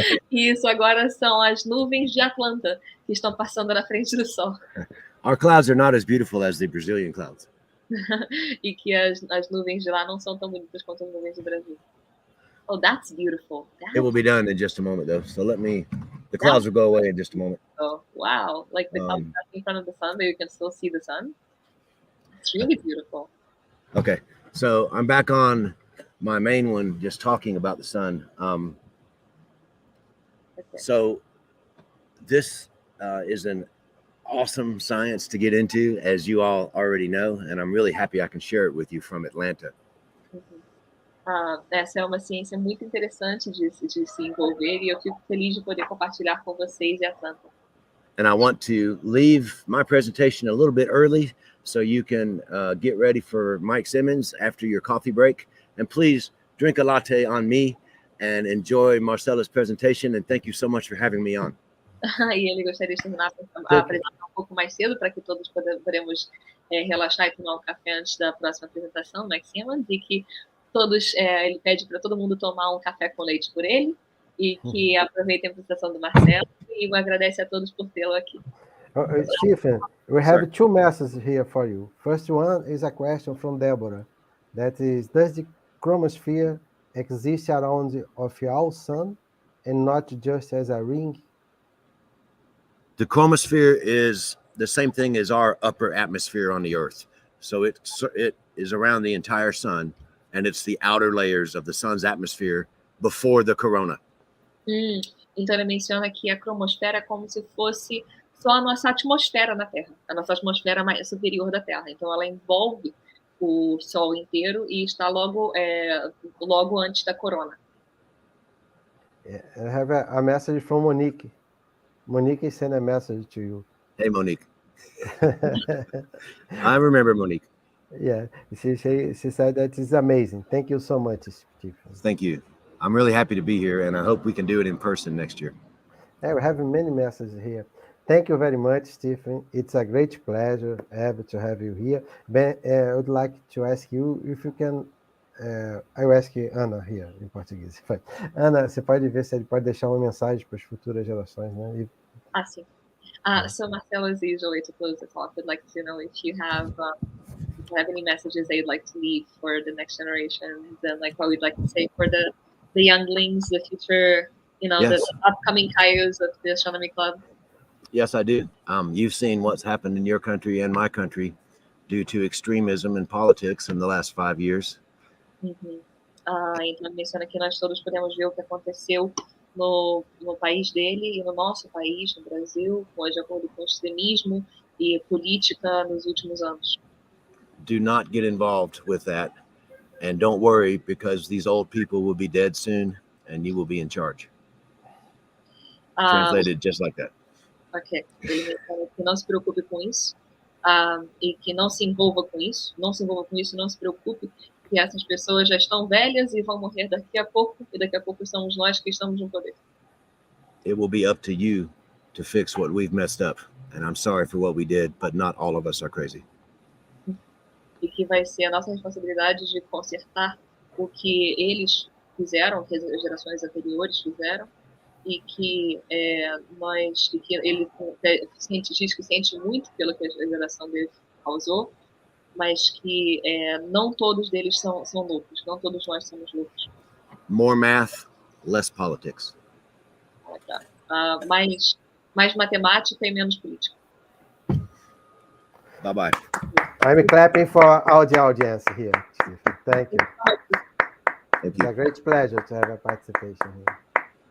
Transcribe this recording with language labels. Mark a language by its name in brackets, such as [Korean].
[Portuguese] Isso, agora são as nuvens de Atlanta que estão passando na frente do Sol. [English] Our clouds are not as beautiful as the Brazilian clouds. [Portuguese] E que as nuvens de lá não são tão bonitas quanto as nuvens do Brasil. [English] Oh, that's beautiful. It will be done in just a moment, though. So the clouds will go away in just a moment. Oh, wow. Like the clouds in front of the sun, but you can still see the sun. It's really beautiful. Okay, so I'm back on my main one, just talking about the sun. So this is an awesome science to get into, as you all already know, and I'm really happy I can share it with you from Atlanta. [Portuguese] Essa é uma ciência muito interessante de se envolver e eu fico feliz de poder compartilhar com vocês de Atlanta. [English] And I want to leave my presentation a little bit early so you can get ready for Mike Simmons after your coffee break. And please drink a latte on me and enjoy Marcela's presentation. And thank you so much for having me on. [Portuguese] E ele gostaria de terminar a apresentar um pouco mais cedo para que todos podemos relaxar e tomar um café antes da próxima apresentação, Mike Simmons, e que ele pede para todo mundo tomar um café com leite por ele e que aproveitem a apresentação do Marcelo e agradece a todos por tê-lo aqui. [English] Stephen, we have Sir. two messages here for you. First one is a question from Deborah. That is, does the chromosphere exist around of our sun and not just as a ring? The chromosphere is the same thing as our upper atmosphere on the Earth. So it is around the entire sun, and it's the outer layers of the sun's atmosphere before the corona. [Portuguese] Então ele menciona que a cromosfera é como se fosse só a nossa atmosfera na Terra, a nossa atmosfera mais superior da Terra. Então ela envolve o Sol inteiro e está logo antes da corona. [English] I have a message from Monique. Monique sent a message to you. Hey, Monique. I remember Monique. Yeah, she said that it's amazing. Thank you so much, Stephen. Thank you. I'm really happy to be here, and I hope we can do it in person next year. Yeah, we have many messages here. Thank you very much, Stephen. It's a great pleasure to have you here. Ben, I would like to ask you if you can. I will ask you, Ana, here, [Portuguese] em português. Ana, você pode ver se ele pode deixar uma mensagem para as futuras gerações, né? Sim. [English] So Marcelo is usually to close the talk. Would like to know if you have any messages that you'd like to leave for the next generations, and like what we'd like to say for the younglings, the future, Yes. the upcoming Caios of the Astronomy Club. Yes, I do. You've seen what's happened in your country and my country due to extremism in politics in the last 5 years. [Portuguese] Então menciona que nós todos podemos ver o que aconteceu no país dele e no nosso país, no Brasil, de acordo com o extremismo e política nos últimos anos. [English] Do not get involved with that, and don't worry, because these old people will be dead soon and you will be in charge. Translated just like that. Ok. [Portuguese] Ele menciona que não se preocupe com isso, e que não se envolva com isso, não se preocupe, que essas pessoas já estão velhas e vão morrer daqui a pouco, e daqui a pouco somos nós que estamos no poder. [English] It will be up to you to fix what we've messed up, and I'm sorry for what we did, but not all of us are crazy. [Portuguese] E que vai ser a nossa responsabilidade de consertar o que eles fizeram, que as gerações anteriores fizeram, e que ele diz que sente muito pelo que a geração dele causou, mas que não todos deles são loucos, não todos nós somos loucos. [English] More math, less politics. [Portuguese] Mais matemática e menos política. [English] Bye-bye. I'm clapping for all the audience here, Stephen. Thank you. Thank It's you. a great pleasure to have a participation here.